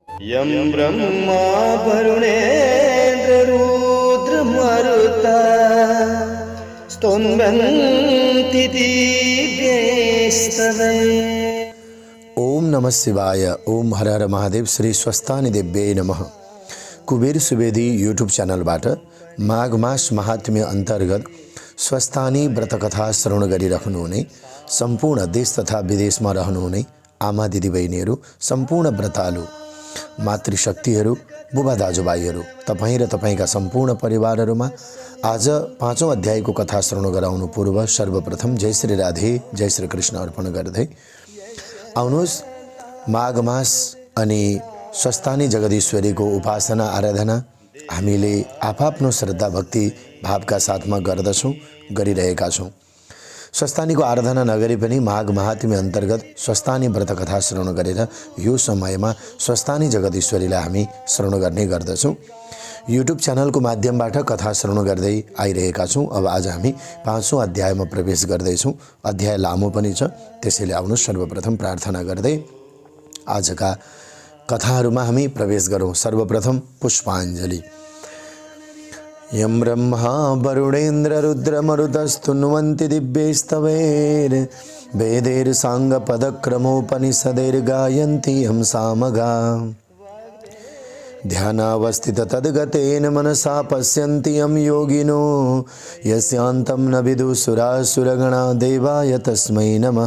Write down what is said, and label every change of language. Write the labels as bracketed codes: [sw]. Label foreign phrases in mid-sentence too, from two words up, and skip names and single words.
[sa] यं ब्रह्मा वरुणेन्द्ररुद्रमरुता स्तुवन्ति दिव्यैस्तवैः। ओम नमः शिवाय। ओम हर हर महादेव। श्री स्वस्थानी देव्यै नमः। [ne] कुबेर सुवेदी यूट्यूब च्यानलबाट माघ मास महात्म्य अन्तर्गत स्वस्थानी व्रतकथा श्रवण गरिरहनुहुने सम्पूर्ण देश तथा विदेशमा रहनुहुने आमा दिदीबहिनीहरू, सम्पूर्ण व्रतालु मातृशक्तिहरू, बुबा दाजुभाइहरू, तपाईँ र तपाईँका सम्पूर्ण परिवारहरूमा आज 5औं अध्यायको कथा श्रवण गराउनु पूर्व सर्वप्रथम जय श्री राधे, जय श्री कृष्ण अर्पण गर्दै आउनुहोस् माघ मास अनि स्वस्थानी जगदीश्वरीको उपासना आराधना हामीले आफआफ्नो श्रद्धा भक्ति भावका साथमा गर्दछौँ, गरिरहेका छौँ। स्वस्थानीको आराधना नगरी पनि माघ महात्म्य अन्तर्गत स्वस्थानी व्रत कथा श्रवण गरेर यो समयमा स्वस्थानी जगदीश्वरीलाई हामी श्रवण गर्ने गर्दछौँ। युट्युब च्यानलको माध्यमबाट कथा श्रवण गर्दै आइरहेका छौँ। अब आज हामी 5औं अध्यायमा प्रवेश गर्दैछौँ। अध्याय लामो पनि छ, त्यसैले आउनु सर्वप्रथम प्रार्थना गर्दै आजका कथाहरूमा हामी प्रवेश गरौँ। सर्वप्रथम पुष्पाञ्जली। [sa] यं ब्रह्मा वरुणेन्द्र रुद्रमरुतस्तुन्वन्ति दिव्यैस्तवैर् वेदैर्साङ्गपदक्रमोपनिषदैर्गायन्ति यं सामगा ध्यानावस्थित तद्गतेन मनसा पश्यन्ति यं योगिनो यस्यान्तं न विदुसुरासुरगणा देवाय तस्मै नमः।